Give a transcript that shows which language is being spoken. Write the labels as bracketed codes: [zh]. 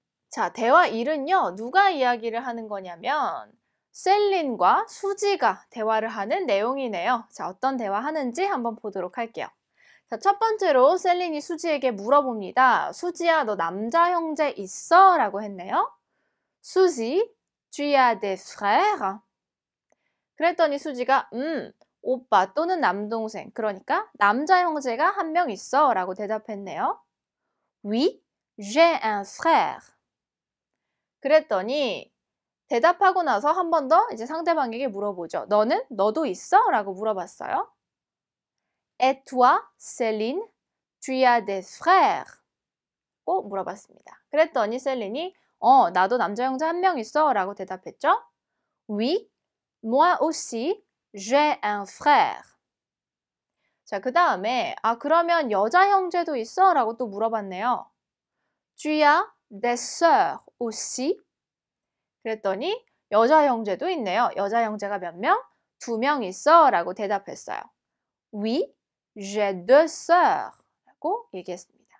[ko] 자, 대화 1은요. 누가 이야기를 하는 거냐면 셀린과 수지가 대화를 하는 내용이네요. 자, 어떤 대화하는지 한번 보도록 할게요. 자, 첫 번째로 셀린이 수지에게 물어봅니다. 수지야, 너 남자 형제 있어? 라고 했네요. [fr] 수지, tu as des frères? [ko] 그랬더니 수지가 오빠 또는 남동생, 그러니까 남자 형제가 한 명 있어 라고 대답했네요. [fr] Oui, j'ai un frère. [ko] 그랬더니 대답하고 나서 한 번 더 이제 상대방에게 물어보죠. 너도 있어? 라고 물어봤어요. [fr] Et toi, Céline, tu as des frères? [ko] 고 물어봤습니다. 그랬더니 셀린이 나도 남자 형제 한 명 있어 라고 대답했죠. [fr] Oui, moi aussi, j'ai un frère. [ko] 자, 그 다음에 그러면 여자 형제도 있어? 라고 또 물어봤네요. [fr] Tu as des sœurs aussi? [ko] 그랬더니 여자 형제도 있네요. 여자 형제가 몇 명? 2명 있어 라고 대답했어요. [fr] Oui, j'ai deux sœurs [ko] 라고 얘기했습니다.